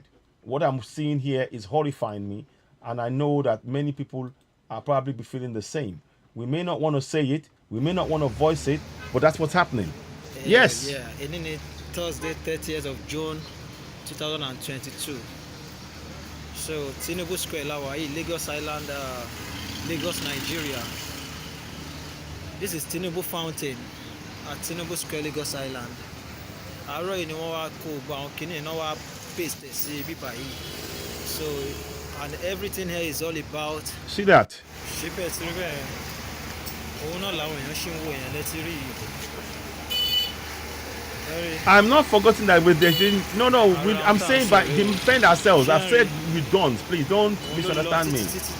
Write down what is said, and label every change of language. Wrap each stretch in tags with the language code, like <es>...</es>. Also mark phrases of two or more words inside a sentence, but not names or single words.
<en>What I'm seeing here is horrifying me. And I know that many people are probably be feeling the same. We may not want to say it. We may not want to voice it. But that's what's happening. Yes. Yeah. And Thursday, 30th of June, 2022. So, Tinubu Square, Lawaii, Lagos Island, Lagos, Nigeria. This is Tinubu Fountain at Tinubu Square, Lagos Island.</en> <yo>Àárọ̀ yìí ni wọ́n wá kó gba àwọn kìnìún náà wá paste sí bíbá yìí.</yo> <en>So, And everything here is all about. See that? I'm not forgetting that with the I'm saying by defend ourselves. I've said with guns. Please don't misunderstand me.</en>